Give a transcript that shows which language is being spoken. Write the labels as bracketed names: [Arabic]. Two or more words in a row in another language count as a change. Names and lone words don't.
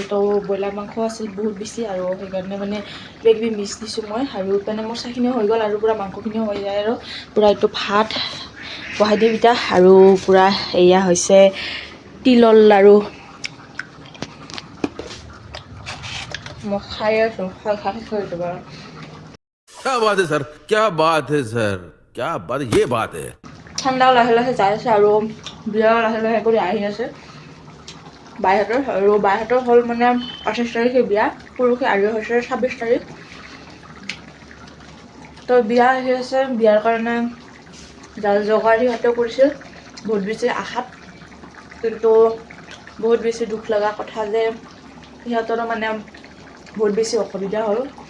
[Assamese] তো ব্ৰইলাৰ মাংস আছিল বহুত বেছি, আৰু সেইকাৰণে মানে কিবাকিবি মিক্স দিছোঁ মই, আৰু মানে মোৰ চাহখিনিও হৈ গ'ল আৰু পূৰা মাংসখিনিও হৈ যায় আৰু পূৰা এইটো ভাত বহাই দিম এতিয়া। আৰু পূৰা এয়া হৈছে তিলৰ লাড়ু, মই খাই আছোঁ, খাই থৈ দিব বাৰু। [Hindi] क्या बात है सर, क्या बात है सर, क्या बात, ये बात है। [Assamese] ঠাণ্ডাও লাহে লাহে যাই আছে আৰু বিয়াও লাহে লাহে কৰি আহি আছে বাইহঁতৰ, আৰু বাইহঁতৰ হ'ল মানে 28 তাৰিখে বিয়া, পৰহি আৰু হৈছে 26 তাৰিখ। তো বিয়া আহি আছে, বিয়াৰ কাৰণে জগাৰ সিহঁতেও কৰিছিল বহুত বেছি আশাত, কিন্তু বহুত বেছি দুখ লগা কথা যে সিহঁতৰো মানে বহুত বেছি অসুবিধা হ'ল।